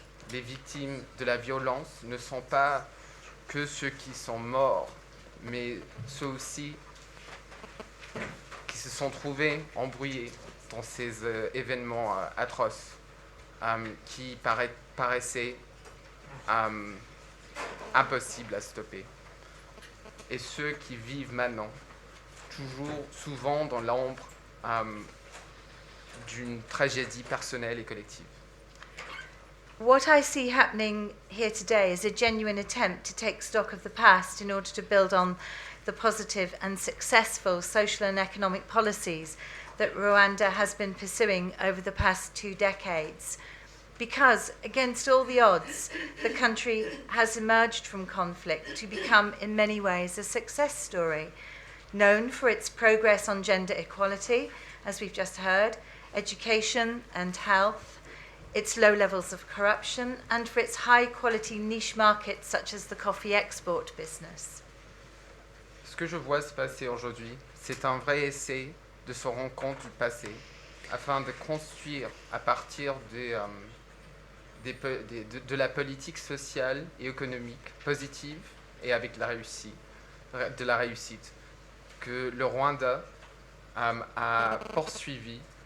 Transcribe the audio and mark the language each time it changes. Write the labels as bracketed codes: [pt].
[fr] Les victimes de la violence ne sont pas que ceux qui sont morts, mais ceux aussi qui se sont trouvés embrouillés dans ces événements atroces qui paraissaient impossibles à stopper. Et ceux qui vivent maintenant, souvent dans l'ombre d'une tragédie personnelle et collective. [en] What I see happening here today is a genuine attempt to take stock of the past in order to build on the positive and successful social and economic policies that Rwanda has been pursuing over the past 2 decades. Because, against all the odds, the country has emerged from conflict to become, in many ways, a success story, known for its progress on gender equality, as we've just heard, education and health, its low levels of corruption, and for its high-quality niche markets such as the coffee export business. [fr] Ce que je vois se passer aujourd'hui, c'est un vrai essai de se rendre compte du passé, afin de construire à partir de la politique sociale et économique positive et avec de la réussite que le Rwanda a poursuivi